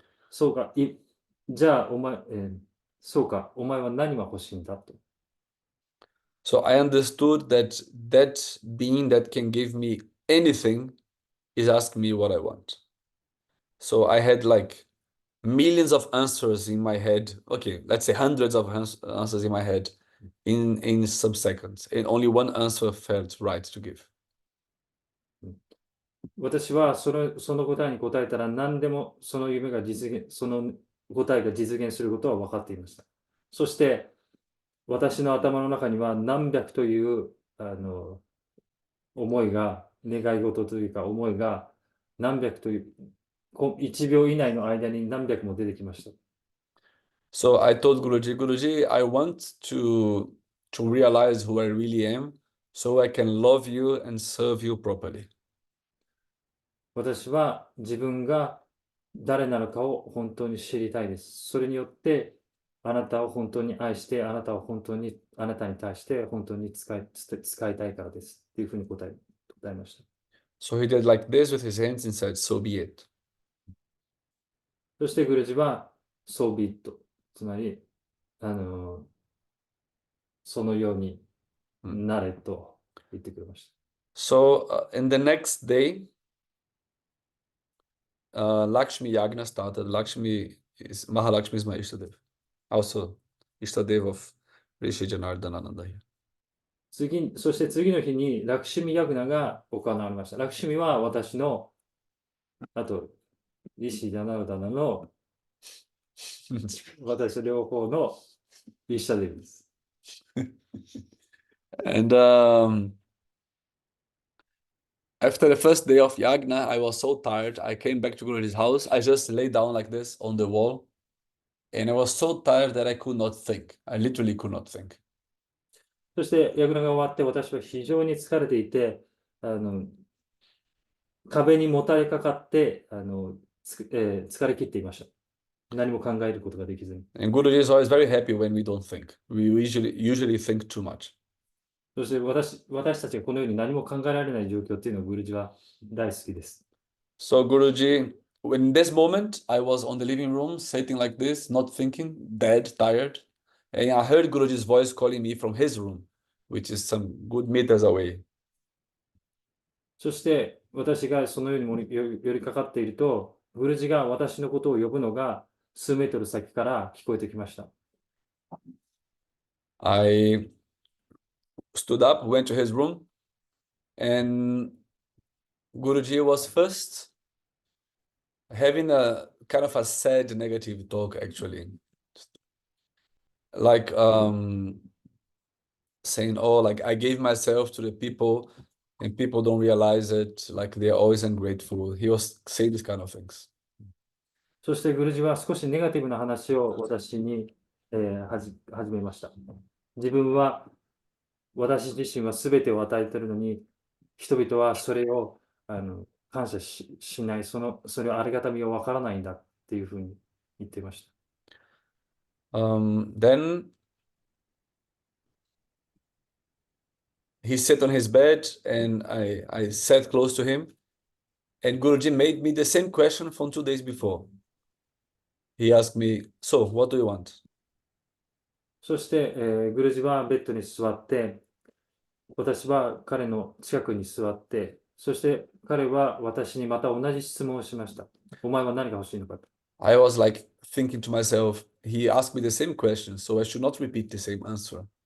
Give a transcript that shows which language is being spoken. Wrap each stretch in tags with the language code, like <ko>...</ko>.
<ja>そうか、じゃあそうか、お前は何が欲しいんだと。</ja> <en>So I understood that being that can give me anything is asking me what I want. So I had like millions of answers in my head. Okay, let's say hundreds of answers in my head in some seconds. And only one answer felt right to give.</en> <ja>私はその答えに答えたら何でもその答えが実現することは分かっていました。そして私の頭の中には何百という思いが、願い事というか思いが何百という、1秒以内の間に何百も出てきました。</ja> <en>So I told Guruji, I want to realize who I really am so I can love you and serve you properly.</en> <ja>私は自分が誰なのかを本当に知りたいです。それによってあなたを本当に愛して、あなたに対して本当に使いたいからです。っていうふうに答えました。</ja> <en>So he did like this with his hands and said, "So be it."</en> <ja>そしてグルジは、</ja> <en>So be it。</en> <ja>つまり、そのようになれと言ってくれました。</ja> <en>So in the next day, Lakshmi Yagna started. Mahalakshmi is my Ishtadev. Also, Ishtadev of Rishi Janardanananda here.</en> <ja>そして次の日にラクシミヤグナが行われました。ラクシミは私の、あと、リシジャナルダナの私と両方のイシタデブです。</ja> <en>And after the first day of Yagna, I was so tired. I came back to Guruji's house. I just lay down like this on the wall. And I was so tired that I could not think. I literally could not think.</en> <ja>そしてヤグナが終わって私は非常に疲れていて、壁にもたれかかって疲れ切っていました。何も考えることができずに。</ja> <en>And Guruji is always very happy when we don't think. We usually think too much.</en> <ja>そして私たちがこのように何も考えられない状況っていうのをグルジは大好きです。</ja> <en>So Guruji, in this moment, I was on the living room, sitting like this, not thinking, dead, tired. And I heard Guruji's voice calling me from his room, which is some good meters away.</en> <ja>そして私がそのように寄りかかっていると、グルジが私のことを呼ぶのが数メートル先から聞こえてきました。</ja> <en>I stood up, went to his room, and Guruji was first having a kind of a sad negative talk, actually. Like saying, "Oh, like I gave myself to the people and people don't realize it, like they're always ungrateful." He was saying these kind of things.</en> <ja>そしてグルジは少しネガティブな話を私に、始めました。自分は私自身は全てを与えているのに、人々はそれを感謝しない、それをありがたみをわからないんだっていうふうに言っていました。</ja> <en>Then he sat on his bed and I sat close to him. And Guruji made me the same question from 2 days before. He asked me, so what do you want?</en> <ja>そして、グルジはベッドに座って、私は彼の近くに座って、そして彼は私にまた同じ質問をしました。お前は何が欲しいのかと。</ja> <en>I was like thinking to myself, he asked me the same question, so I should not repeat the same answer.</en>